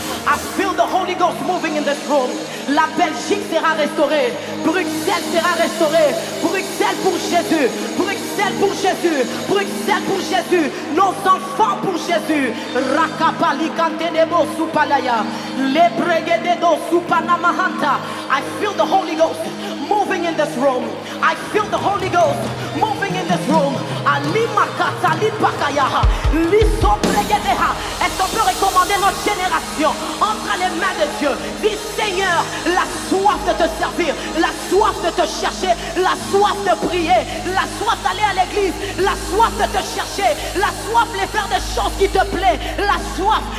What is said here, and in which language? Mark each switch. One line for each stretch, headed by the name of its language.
English: I feel the Holy Ghost moving in this room.
French: La Belgique sera restaurée. Bruxelles sera restaurée. Bruxelles pour Jésus. Bruxelles pour Jésus. Bruxelles pour Jésus. Nos enfants pour Jésus. Rakapali kantenebo supalaya. Lebregededo supanamahanta.
English: I feel the Holy Ghost moving in this room. I feel the Holy Ghost moving in this room. Alimakata lipakaya. Lisobregedeha.
French: Est-ce qu'on peut recommander notre génération entre les mains de Dieu? Dis Seigneur, la soif de te servir, la soif de te chercher, la soif de prier, la soif d'aller à l'église, la soif de te chercher, la soif de faire des choses qui te plaisent, la soif.